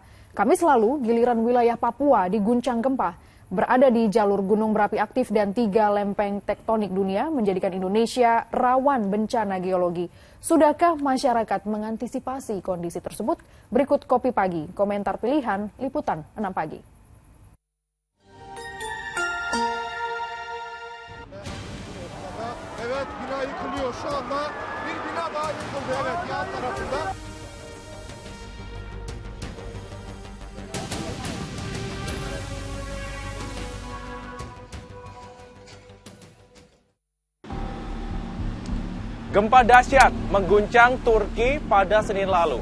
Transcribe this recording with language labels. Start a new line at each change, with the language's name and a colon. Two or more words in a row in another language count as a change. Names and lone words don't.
Indonesian: Kamis lalu, giliran wilayah Papua diguncang gempa. Berada di jalur gunung berapi aktif dan 3 lempeng tektonik dunia menjadikan Indonesia rawan bencana geologi. Sudahkah masyarakat mengantisipasi kondisi tersebut? Berikut Kopi Pagi, komentar pilihan Liputan 6 Pagi.
Turkish: Evet, bina yıkılıyor. Şu anda bir bina daha yıkıldı. Evet, yan tarafında.
Indonesian: Gempa dahsyat mengguncang Turki pada Senin lalu.